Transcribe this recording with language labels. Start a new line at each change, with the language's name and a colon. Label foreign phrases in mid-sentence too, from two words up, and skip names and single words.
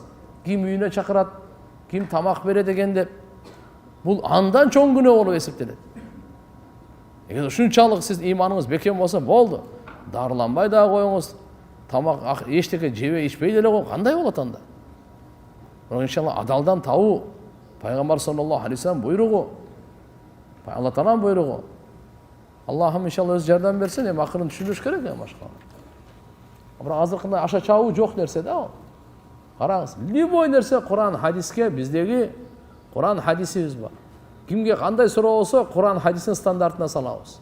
Kyrgyz: Ким үйүнө чакырат, ким тамак берет дегенде, бул андан чоң күнөө болуп эсептелет. Эгер ушунчалык сиз иманыңыз бекем болсо, болду. Дарыланбай да коюңуз, тамак эчтеке жебей ичпей деле коюңуз, кандай болот анда? Бирок иншалла адалдан табуу, пайгамбар
Arabic: صلى الله عليه وسلم
Kyrgyz: буйругу, Алла Тааланын буйругу. Аллахым иншалла өз жардам берсин, эми акырын түшүнүш керек эми башка. Бирок азыркындай аша чабуу жок нерсе да ал. Караңыз, любой нерсе Куран хадиске, биздеги Куран хадисибиз бар. Кимге кандай суроо болсо, Куран хадисинин стандартына салабыз.